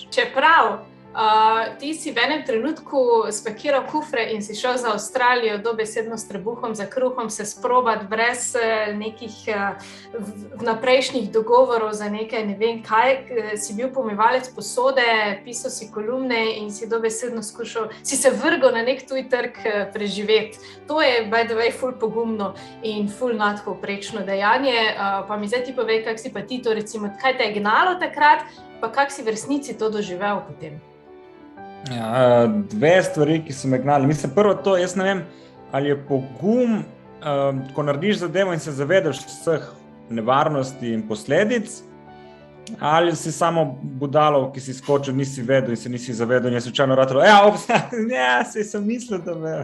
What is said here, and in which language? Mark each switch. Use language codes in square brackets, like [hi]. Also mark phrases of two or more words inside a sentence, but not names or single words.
[sl] Čeprav ti si v enem trenutku spakiral kufre in si šel za Avstralijo dobesedno s trebuhom za kruhom se sprobati brez nekih vnaprejšnjih dogovorov za nekaj, ne vem kaj, si bil pomivalec posode, pisal si kolumne in si dobesedno skušal, si se vrgal na nek tuj trg preživeti. To je, [en] by the way, [sl] ful pogumno in ful nadpovprečno dejanje. Pa mi zdaj ti povej, kak si pa ti to, recimo, kaj te je gnalo takrat, pa kak si v resnici to doživel potem? Ja, dve stvari, ki so me gnali. Mislim, prvo to, jaz ne vem, ali je pogum ko narediš zadevo in se zavedaš vseh nevarnosti in posledic, ali si samo budalo, ki si skočil, nisi vedel in se nisi zavedel in je slučajno ratalo, sem mislil, da me...